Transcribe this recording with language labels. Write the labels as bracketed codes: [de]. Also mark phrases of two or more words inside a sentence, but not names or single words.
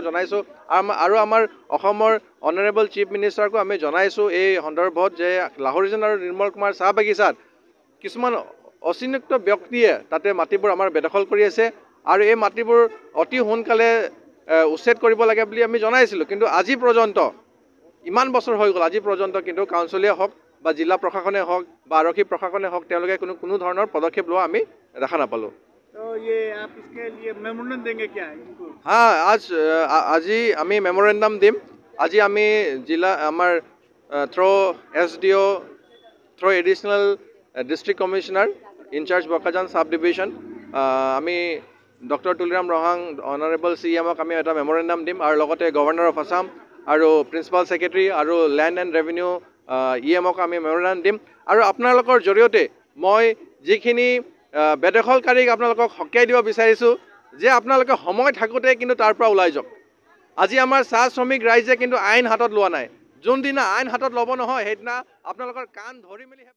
[as] জনাইছোঁ আৰু আমাৰ অসমৰ [en] honourable chief minister [as] আমি জনাইছোঁ এই সন্দৰ্ভত যে লাহৰীজান আৰু নিৰ্মল কুমাৰ চাহ বাগিচাত কিছুমান অচিনাক্ত ব্যক্তিয়ে তাতে মাটিবোৰ আমাৰ বেদখল কৰি আছে আৰু এই মাটিবোৰ অতি সোনকালে উচ্ছেদ কৰিব লাগে বুলি আমি জনাইছিলোঁ কিন্তু আজি পৰ্যন্ত ইমান বছৰ হৈ গ'ল আজি পৰ্যন্ত কিন্তু কাউন্সিলে হওক বা জিলা প্ৰশাসনে হওক বা আৰক্ষী প্ৰশাসনে হওক তেওঁলোকে কোনো ধৰণৰ পদক্ষেপ লোৱা আমি দেখা নাপালোঁ [hi] तो ये आप इसके लिए मेमोरेंडम देंगे क्या इनको [as] हाँ আজি আমি মেমৰেণ্ডাম দিম আজি আমি জিলা আমাৰ [en] through SDO through additional district commissioner in-charge Bokajan sub division [as] আমি ডক্টৰ তুলিৰাম ৰহাং অনাৰেবল CEMক আমি এটা মেমৰেণ্ডাম দিম আৰু লগতে [en] Governor of Assam [as] আৰু [en] principal secretary [as] আৰু [en] land and revenue [as] EMক আমি মেমৰেণ্ডাম দিম আৰু আপোনালোকৰ জৰিয়তে মই যিখিনি বেদখলকাৰীক আপোনালোকক সকীয়াই দিব বিচাৰিছোঁ যে আপোনালোকে সময় থাকোঁতে কিন্তু তাৰ পৰা ওলাই যাওক আজি আমাৰ চাহ শ্ৰমিক ৰাইজে কিন্তু আইন হাতত লোৱা নাই যোনদিনা আইন হাতত ল'ব নহয় সেইদিনা আপোনালোকৰ কাণ ধৰি মেলি